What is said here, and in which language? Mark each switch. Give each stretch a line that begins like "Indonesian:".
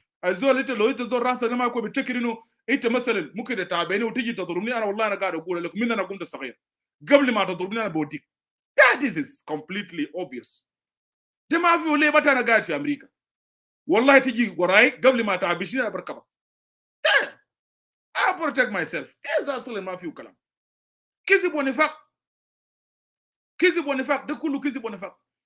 Arabic: الزول انت لو انت زول راسك ما يكون بتفكر انه انت مثلا ممكن تتابعني وتيجي تضربني. انا والله انا قاعد اقول لك من انا كنت صغير قبل ما تضربني انا بوديك.
English: That is completely obvious.
Arabic: ده ما في وليه بتا انا قاعد في امريكا والله تيجي وراي قبل ما تعبشني انا بركبك.
English: I protect myself.
Arabic: اذا اصلا ما فيه كلام. كذب ونفاق. كذب ونفاق ده كله كذب ونفاق.